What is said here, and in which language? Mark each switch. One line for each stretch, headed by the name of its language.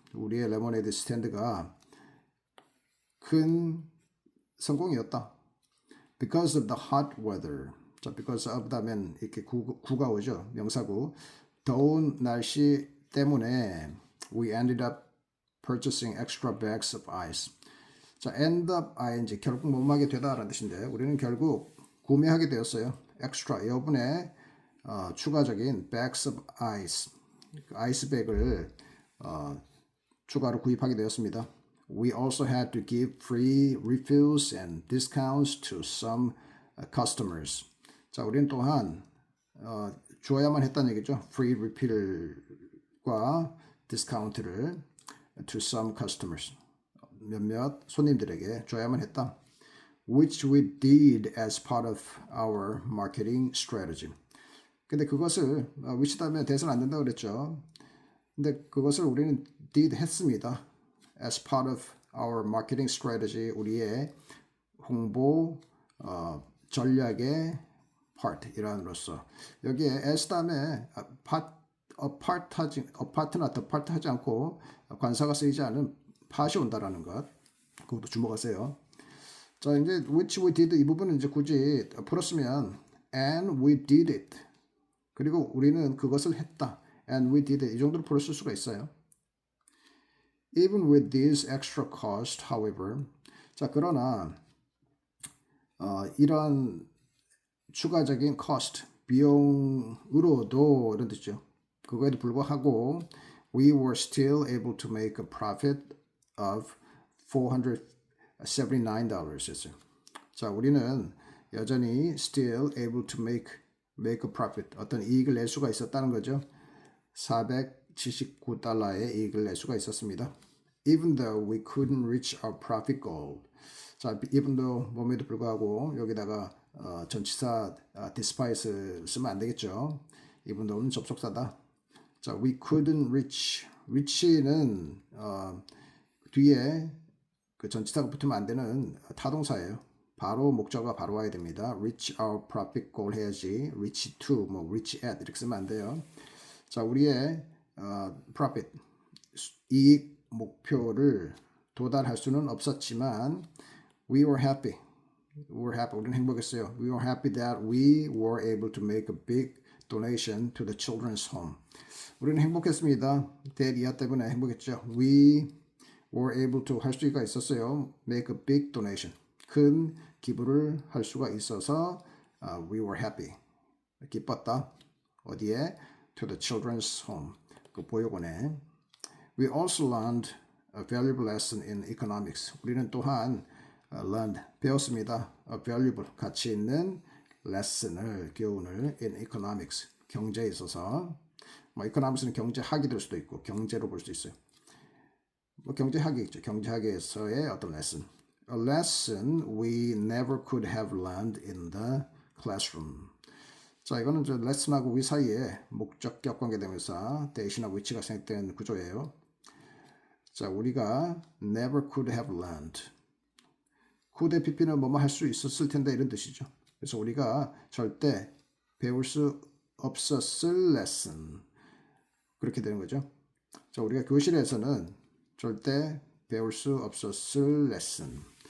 Korean: 우리의 레모네이드 스탠드가 큰 성공이었다.
English: Because of the hot weather.
Korean: 자,
English: because of
Korean: 다면 이렇게 구가 오죠. 명사구. 더운 날씨 때문에
English: we ended up purchasing extra bags of ice.
Korean: 자,
English: end up ing
Korean: 결국 못마게 되다라는 뜻인데 우리는 결국 구매하게 되었어요.
English: extra 여분의 추가적인 bags of ice.
Korean: 아이스백을 추가로 구입하게 되었습니다.
English: We also had to give free refills and discounts to some customers.
Korean: 자, 우리는 또한 주어야만 했다는 얘기죠.
English: Free refill과 디스카운트를 to some customers.
Korean: 몇몇 손님들에게 줘야만 했다.
English: Which we did as part of our marketing strategy.
Korean: 근데 그것을 which 다음에 대해서는 안 된다고 그랬죠. 근데 그것을 우리는 did 했습니다.
English: As part of our marketing strategy,
Korean: 우리의 홍보 전략의 part 일환으로서 여기에 as 다음에 apart나 the part 하지 않고 관사가 쓰이지 않은 part이 온다라는 것 그것도 주목하세요. 자 이제
English: which we did
Korean: 이 부분은 이제 굳이 풀었으면
English: and we did it
Korean: 그리고 우리는 그것을 했다 and we did it 이 정도로 풀었을 수가 있어요.
English: Even with this extra cost, however,
Korean: 자 그러나 이런 추가적인 cost 비용으로도 이런 뜻이죠. 그거에도 불구하고
English: we were still able to make a profit of $479였어요.
Korean: 자 우리는 여전히
English: still able to make a profit
Korean: 어떤 이익을 낼 수가 있었다는 거죠. 479달러의 이익을 낼 수가 있었습니다.
English: Even though we couldn't reach our profit goal.
Korean: 자,
English: even though
Korean: 몸에도 불구하고 여기다가 전치사 despite 쓰면 안 되겠죠. even though는 접속사다.
English: 자, we couldn't reach.
Korean: reach는 뒤에 그 전치사가 붙으면 안 되는 타동사예요. 바로 목적어가 바로 와야 됩니다.
English: reach our profit goal 해야지.
Korean: reach to, 뭐 reach at 이렇게 쓰면 안 돼요. 자, 우리의 profit 이익 목표를 도달할 수는 없었지만
English: we were happy.
Korean: 우리는 행복했어요.
English: We were happy that we were able to make a big donation to the children's home.
Korean: 우리는 행복했습니다. that 이하 때문에 행복했죠.
English: We were able to
Korean: 할 수가 있었어요.
English: make a big donation.
Korean: 큰 기부를 할 수가 있어서
English: we were happy.
Korean: 기뻤다. 어디에?
English: To the children's home.
Korean: 그 보육원에.
English: We also learned a valuable lesson in economics.
Korean: 우리는 또한 learned, 배웠습니다. A valuable, 가치 있는 lesson을, 교훈을
English: in economics,
Korean: 경제에 있어서. 뭐 economics는 경제학이 될 수도 있고 경제로 볼 수 있어요. 뭐 경제학이 있죠. 경제학에서의 어떤 lesson.
English: A lesson we never could have learned in the classroom.
Korean: 자, 이거는 저 lesson하고 we 사이에 목적격 관계대명사 대신하고 위치가 생략된 구조예요. 자, 우리가
English: never could have learned.
Korean: could의 pp는 뭐뭐 할 수 있었을 텐데 이런 뜻이죠. 그래서 우리가 절대 배울 수 없었을 lesson. 그렇게 되는 거죠. 자, 우리가 교실에서는 절대 배울 수 없었을 lesson.